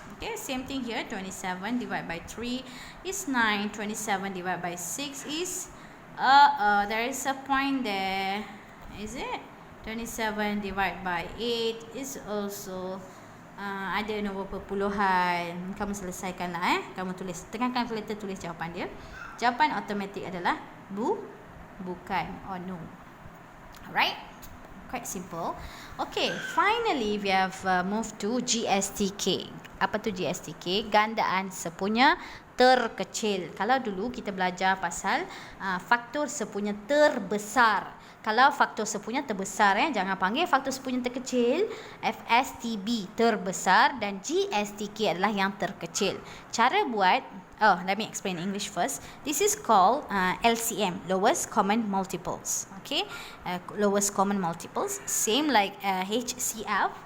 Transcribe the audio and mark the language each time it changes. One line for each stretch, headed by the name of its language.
English: Okay, same thing here, 27 divided by 3 is 9. 27 divided by 6 is, there is a point there. Is it? 27 divided by 8 is also
Malay: ada nombor perpuluhan. Kamu selesaikanlah kamu tulis, tengahkan kalkulator, tulis jawapan dia. Jawapan automatik adalah bukan
English: or no. Alright? Quite simple. Okay, finally we have moved to GSTK.
Malay: Apa tu GSTK? Gandaan sepunya terkecil. Kalau dulu kita belajar pasal faktor sepunya terbesar. Kalau faktor sepunya terbesar, jangan panggil faktor sepunya terkecil. FSTB terbesar dan GSTK adalah yang terkecil. Cara buat,
English: let me explain English first. This is called LCM, lowest common multiples. Okay, lowest common multiples, same like HCF.